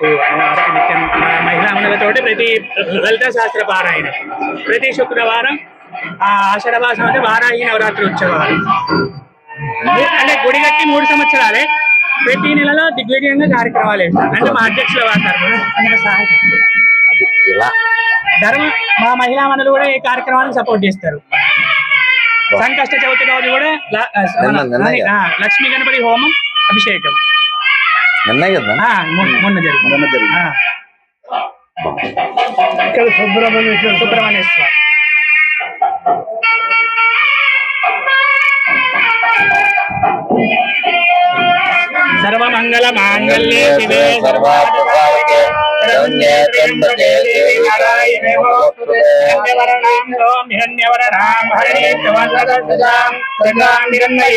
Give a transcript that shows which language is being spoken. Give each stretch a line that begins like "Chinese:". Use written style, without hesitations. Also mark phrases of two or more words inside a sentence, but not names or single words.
Telugu: అమ్మవారికి నిత్యం మహిళా మండలతోటి ప్రతి లలిత శాస్త్ర పారాయణ ప్రతి శుక్రవారం ఆషాఢమాసం అంటే వారాహి నవరాత్రి ఉత్సవాలు అంటే గుడి కట్టి 3 సంవత్సరాలే ప్రతి నెలలో దిగ్విజయంగా కార్యక్రమాలు అంటే మా అధ్యక్షుల వాడతారు ధర్మ మా మహిళా మండలి కూడా ఈ కార్యక్రమాన్ని సపోర్ట్ చేస్తారు. సంకష్ట చవితి రోజు కూడా లక్ష్మీ గణపతి హోమం అభిషేకం మొన్న జరిగింది. ఇక్కడ సుబ్రహ్మణ్యేశ్వర
Sanskrit: सर्वमंगल मांगल्ये शिवे सर्वार्थसाधके शरण्ये त्र्यंबके देवी नारायणे नमोस्तुते हिरण्यवर्णां हरिणीं चमत्सदां चन्द्रान्निरन्मयी